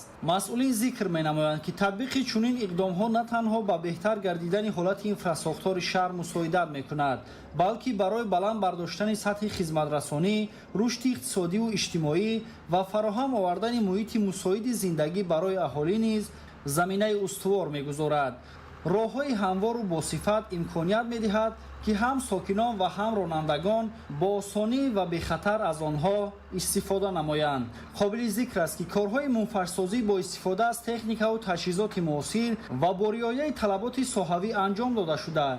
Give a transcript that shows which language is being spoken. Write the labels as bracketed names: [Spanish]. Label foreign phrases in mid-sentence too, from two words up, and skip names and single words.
[Tajik] масъулин зикр менамоянд ки татбиқи чунин иқдомҳо на танҳо ба беҳтар гардидани ҳолати инфрасохтори шаҳр мусоидат мекунад, балки барои баланд бардоштани сатҳи хизматрасонӣ, рушди иқтисодиву иҷтимоӣ ва фароҳам овардани муҳити мусоиди зиндагӣ барои аҳолӣ низ заминаи устувор мегузорад. [Persian] راه‌های هموار و با صفت امکانیت می‌دهد که هم ساکنان و هم رانندگان با آسانی و بی خطر از آنها استفاده نمایند. قابل ذکر است که کارهای منفردسازی با استفاده از تکنیک و تجهیزات معاصر و با رعایت طلبات ساحوی انجام داده شده.